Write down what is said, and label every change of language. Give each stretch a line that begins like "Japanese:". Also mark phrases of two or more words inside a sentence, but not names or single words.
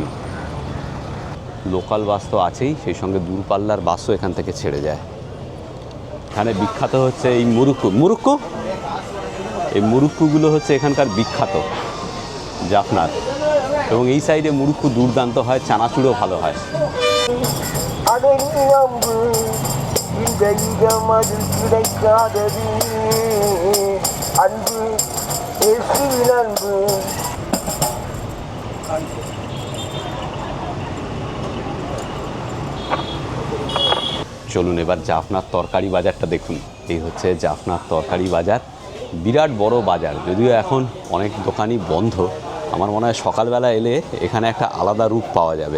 Bangla: লোকাল বাস তো আছেই, সেই সঙ্গে দূরপাল্লার বাসও এখান থেকে ছেড়ে যায়। এখানে বিখ্যাত হচ্ছে এই মুরুক্কু। এই মুরুক্কুগুলো হচ্ছে এখানকার বিখ্যাত। জাফনার। এবং এই সাইডে মুড়ি খুব দুর্দান্ত হয়, চানাচুরও ভালো হয়।
Tamil: அடங்கி அம்பு இந்த இடமதில் கிடைக்காதது அன்பு இயேசுவின் அன்பு.
Bangla: চলুন এবার জাফনার তরকারি বাজারটা দেখুন। এই হচ্ছে জাফনার তরকারি বাজার, বিরাট বড় বাজার। যদিও এখন অনেক দোকানই বন্ধ, আমার মনে হয় সকালবেলা এলে এখানে একটা আলাদা রূপ পাওয়া যাবে।